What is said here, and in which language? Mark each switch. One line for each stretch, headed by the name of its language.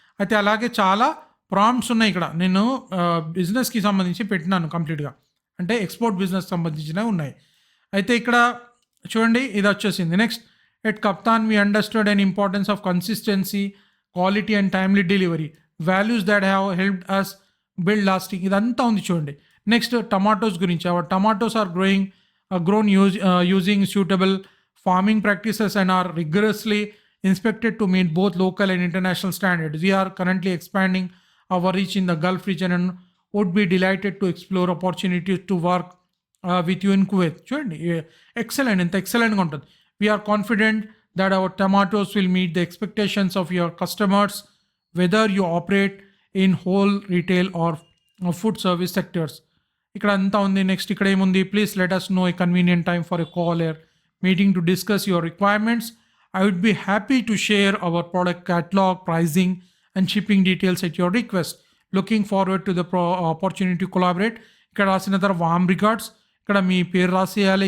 Telugu: అయితే అలాగే చాలా ప్రాంప్ట్స్ ఉన్నాయి ఇక్కడ, నేను బిజినెస్కి సంబంధించి పెట్టినాను కంప్లీట్గా, అంటే ఎక్స్పోర్ట్ బిజినెస్ సంబంధించినవి ఉన్నాయి. అయితే ఇక్కడ చూడండి, ఇది వచ్చేసింది.
English: next, at Kaptan we understood and importance of consistency, quality and timely delivery, values that have helped us build lasting,
Telugu: ఇదంతా ఉంది చూడండి.
English: next,
Telugu: టమాటోస్ గురించి,
English: Our tomatoes are grown using suitable farming practices and are rigorously inspected to meet both local and international standards. We are currently expanding our reach in the Gulf region and would be delighted to explore opportunities to work with you in Kuwait.
Telugu: చూడండి, excellent, ఎంత ఎక్సలెంట్గా ఉంటుంది.
English: We are confident that our tomatoes will meet the expectations of your customers, whether you operate in whole retail or food service sectors.
Telugu: ఇక్కడ అంతా ఉంది.
English: next
Telugu: ఇక్కడ ఏముంది,
English: Please let us know a convenient time for a call or meeting to discuss your requirements. I would be happy to share our product catalogue, pricing and shipping details at your request. Looking forward to the opportunity to collaborate.
Telugu: ఇక్కడ రాసిన తర్వాత వామ్ records, ఇక్కడ మీ పేరు రాసేయాలి.